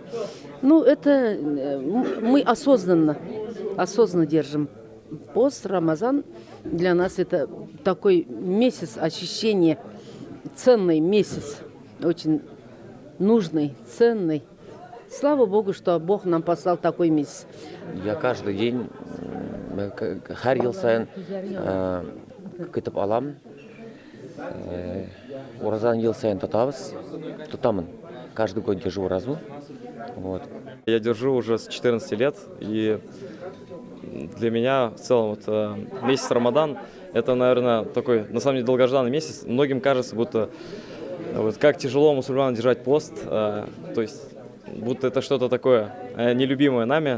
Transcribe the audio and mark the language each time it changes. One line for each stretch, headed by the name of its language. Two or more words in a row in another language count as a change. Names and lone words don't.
Russian: Ну, это мы осознанно держим. Пост, Рамазан, для нас это такой месяц очищения, ценный месяц, очень нужный, ценный. Слава Богу, что Бог нам послал такой месяц. Я каждый день,
Tatar: һәр ел сайын көтеп алам. Уразаны ел сайын тотамын.
Russian: Каждый год держу уразу. Вот. Я держу уже с 14 лет, и для меня в целом месяц Рамадан это, наверное, такой, на самом деле, долгожданный месяц. Многим кажется, будто как тяжело мусульманам держать пост, то есть будто это что-то такое нелюбимое нами.